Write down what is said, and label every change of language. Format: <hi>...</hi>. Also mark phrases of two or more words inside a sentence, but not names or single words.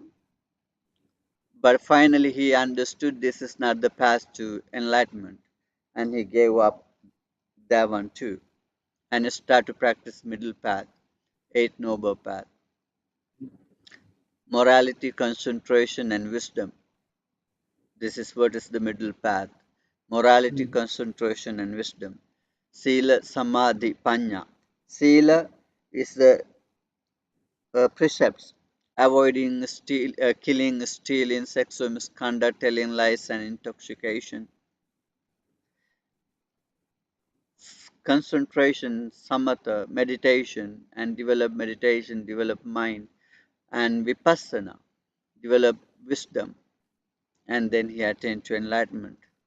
<en>But finally, he understood this is not the path to enlightenment, and he gave up that one too, and started to practice middle path, eighth noble path, morality, concentration, and wisdom. This is what is the middle path: morality, concentration, and wisdom.</en> <pi>Sila, samadhi, panya.</pi> <en>Sila is the precepts: avoiding killing, stealing, sexual misconduct, telling lies, and intoxication. Concentration, samatha, meditation, and develop meditation, develop mind, and vipassana, develop wisdom, and then he attained to enlightenment.</en>